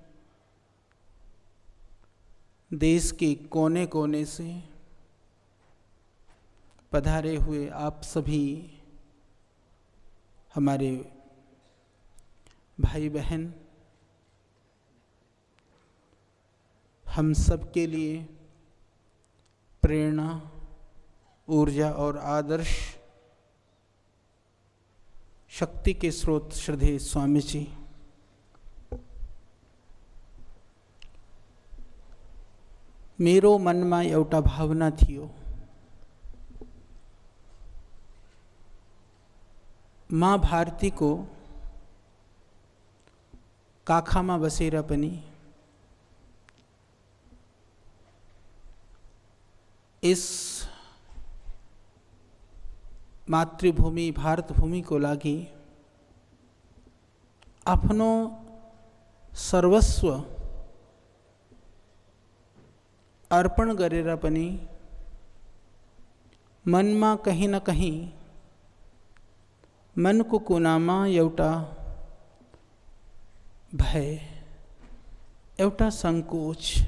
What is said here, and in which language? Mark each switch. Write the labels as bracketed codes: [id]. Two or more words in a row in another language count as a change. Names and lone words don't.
[hi] देश के कोने कोने से पधारे हुए आप सभी हमारे भाई बहन हम सब के लिए प्रेरणा ऊर्जा और आदर्श शक्ति के स्रोत श्रद्धेय स्वामी जी, [ne] मेरो मनमा एउटा भावना थियो, माँ भारती को काखामा बसेर पनि [hi] इस मातृभूमि भारत भूमि [ne] को लागि आफ्नो सर्वस्व अर्पण गरेर पनि मनमा [hi] कहीं न कहीं [ne] मनको कुनामा एउटा भय, एउटा संकोच